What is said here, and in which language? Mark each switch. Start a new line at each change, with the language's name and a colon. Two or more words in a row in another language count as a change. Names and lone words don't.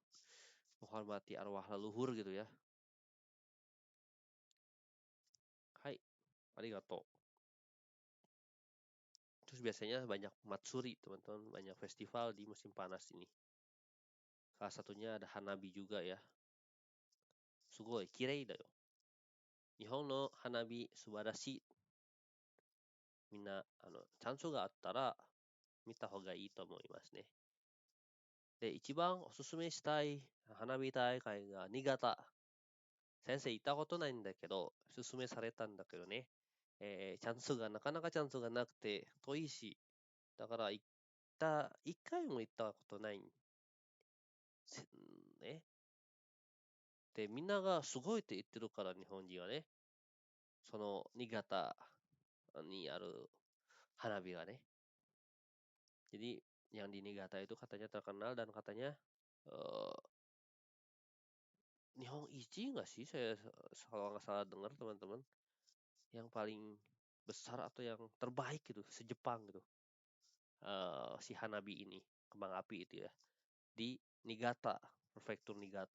Indonesian: Menghormati arwah leluhur gitu ya.
Japanese: はい、ありがとう.
Indonesian: Terus biasanya banyak matsuri, teman-teman, banyak festival di musim panas ini. Salah satunya ada Hanabi juga ya.
Japanese: すごいきれいだよ。日本の花火素晴らしい. みんな、チャンスがあったら見たほうがいいと思いますね. De, 一番おすすめしたい花火大会が新潟. 先生行ったことないんだけど、おすすめされたんだけどね。チャンスがなかなかチャンスがなくて遠いし、だから一回も行ったことないね。で、みんながすごいって言ってるから、日本人はね。その新潟にある花火がね。
Indonesian: Jadi yang di Niigata itu katanya terkenal dan katanya
Japanese: 日本一
Indonesian: nggak sih? Saya kalau nggak salah dengar teman-teman, yang paling besar atau yang terbaik gitu se-Jepang gitu. Si Hanabi ini, kembang api itu ya, di Niigata, prefektur Niigata.